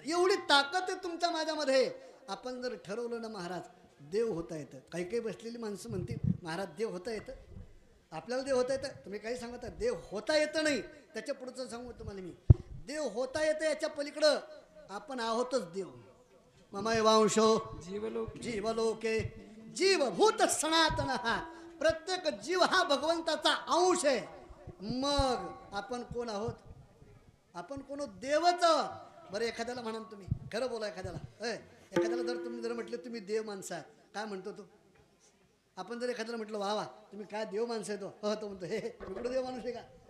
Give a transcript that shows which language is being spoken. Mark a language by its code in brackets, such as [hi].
[mr] एवढी ताकद आहे तुमच्या माझ्यामध्ये. आपण जर ठरवलं ना महाराज देव होता येतं. काही काही बसलेली माणसं म्हणतील महाराज देव होता येतं. आपल्याला देव होता येतं. तुम्ही काही सांगता देव होता येतं नाही. त्याच्या पुढचं सांगू तुम्हाला मी. देव होता येतं याच्या पलीकडं आपण आहोतच देव. [sa] ममय वांशो जीवलोके जीवभूत सनातन. [mr] हा प्रत्येक जीव हा भगवंताचा अंश आहे. मग आपण कोण आहोत? आपण कोण? देवच. बरं एखाद्याला म्हणा तुम्ही, खरं बोला एखाद्याला. एखाद्याला जर तुम्ही जर म्हटलं तुम्ही देव माणसं आहे, काय म्हणतो तो? आपण जर एखाद्याला म्हटलं वा वा तुम्ही काय देव माणसं आहे, तो म्हणतो हे इकडं देव माणूस आहे का?